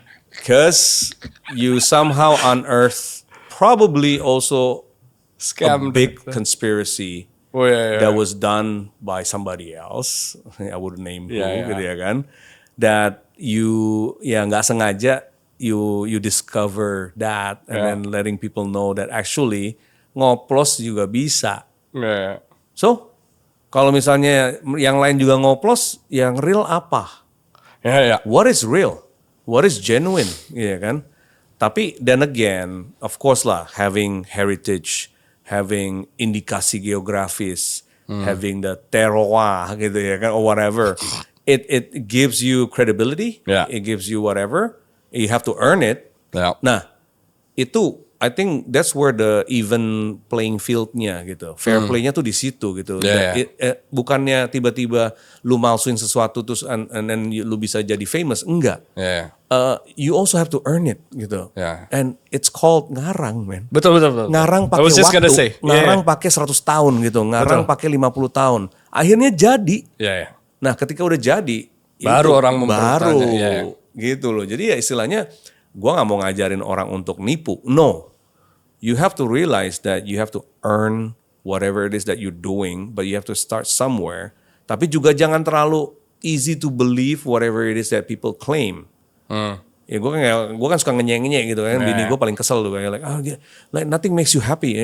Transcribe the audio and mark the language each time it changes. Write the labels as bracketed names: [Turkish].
[English] Because you somehow unearthed probably also a Scam. big conspiracy Oh yeah. that was done by somebody else. I wouldn't name who, Yeah. [Indonesian] gitu ya kan. [English] That you [Indonesian] ya nggak sengaja [English] you discover that and Yeah. then letting people know that actually [Indonesian] ngoplos juga bisa. [English] Yeah. So [Indonesian] kalau misalnya yang lain juga ngoplos, yang real apa? [English] Yeah. What is real? What is genuine? [Indonesian] Iya kan? Tapi [English] then again, of course lah, having heritage, having [Indonesian] indikasi geografis, [English] having the terroir [Indonesian] gitu ya kan, [English] or whatever, it gives you credibility. Yeah. It gives you whatever. You have to earn it. Yeah. [Indonesian] Nah, itu [English] I think that's where the even playing field-nya gitu. [Indonesian] Fair play-nya tuh di situ gitu. [English] Yeah, [Indonesian] Bukannya tiba-tiba lu malsuin sesuatu terus [English] and then [Indonesian] lu bisa jadi famous. Enggak. [English] Yeah. You also have to earn it gitu. Yeah. And it's called ngarang, man. [Indonesian] Betul. Ngarang [English] I [Indonesian] pakai [English] was just [Indonesian] waktu. [English] gonna say. [Indonesian] Ngarang pakai 100 tahun gitu. Ngarang pakai 50 tahun. Akhirnya jadi. [English] Yeah. [Indonesian] Nah, ketika udah jadi, Baru itu orang baru mempertanya, iya. gitu loh. Jadi ya istilahnya, gua nggak mau ngajarin orang untuk nipu. [English] No, you have to realize that you have to earn whatever it is that you're doing, but you have to start somewhere. [Indonesian] Tapi juga jangan terlalu [English] easy to believe whatever it is that people claim. [Indonesian] Ya gue kan suka ngenyek gitu kan. Bini gue paling kesel tuh kayak [English] like nothing makes you happy.